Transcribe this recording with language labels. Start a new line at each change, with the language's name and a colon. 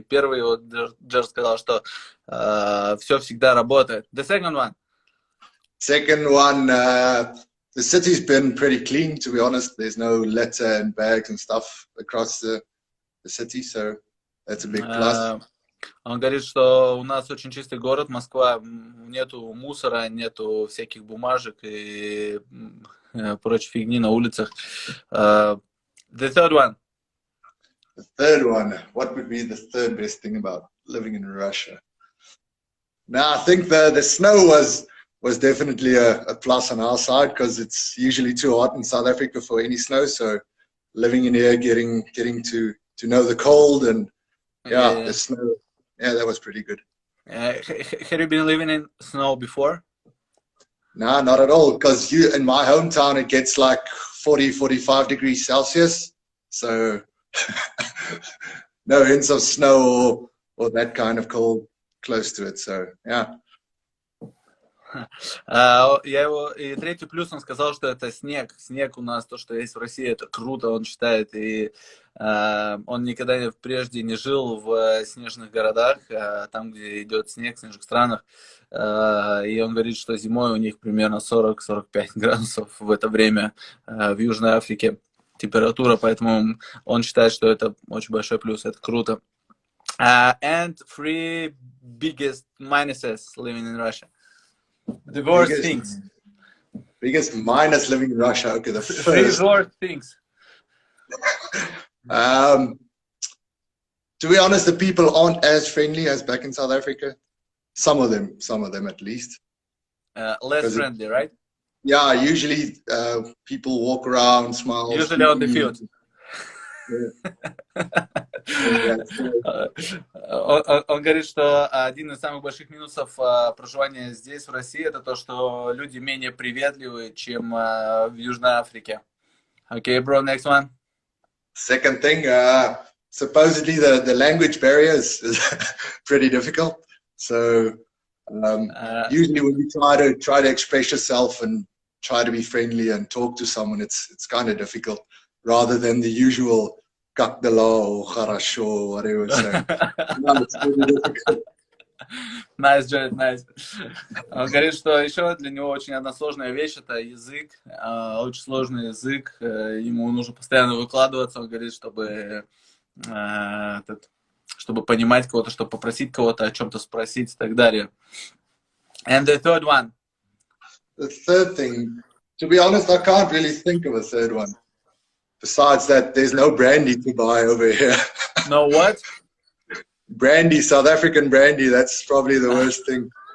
Russian: Первый, вот Джер сказал, что все всегда работает.
English: The second one. Second one, the city's been pretty clean, to be honest. There's no litter and bags and stuff across the city, so that's a big plus.
Russian: Он говорит, что у нас очень чистый город, Москва, нету мусора, нету всяких бумажек и прочей фигни на улицах.
English: The third one. The third one, what would be the third best thing about living in Russia? Now, I think the snow was definitely a plus on our side because it's usually too hot in South Africa for any snow. So living in here, getting to know the cold and the snow, that was pretty good. Have you been living in snow before? No, not at all, because in my hometown it gets like 40-45 degrees Celsius, so no hints of snow or that kind of cold close to it, so yeah.
Russian: И третий плюс, он сказал, что это снег. Снег у нас, то, что есть в России, это круто, он считает. И он никогда прежде не жил в снежных городах, там, где идет снег, в снежных странах. И он говорит, что зимой у них примерно 40-45 градусов в это время в Южной Африке температура, поэтому он считает, что это очень большой плюс, это круто.
English: And 3 biggest minuses living in Russia. The worst things. Biggest minus living in Russia. Okay, the first. 3 worst things. To be honest, the people aren't as friendly as back in South Africa. Some of them at least. Less friendly, right? Yeah, usually people walk around, smile. Usually on the field.
Russian: Он говорит, что один из самых больших минусов проживания здесь, в России, это то, что люди менее приветливы, чем в Южной Африке.
English: Okay, bro, next one. Second thing, supposedly the language barrier is pretty difficult. So usually when you try to express yourself and try to be friendly and talk to someone, it's kind of difficult, rather than the usual
Russian: "как дела"
English: or
Russian: "хорошо"
English: or whatever. So no, it's really difficult. Nice, Jared, nice.
Russian: Он говорит, что еще для него очень одна сложная вещь — это язык, очень сложный язык, ему нужно постоянно выкладываться, он говорит, чтобы понимать кого-то, чтобы попросить кого-то о чем-то спросить и так далее.
English: And the third one. The third thing, to be honest, I can't really think of a third one. Besides that, there's no brandy to buy over here. No what? Brandy, South African brandy, that's probably the worst thing.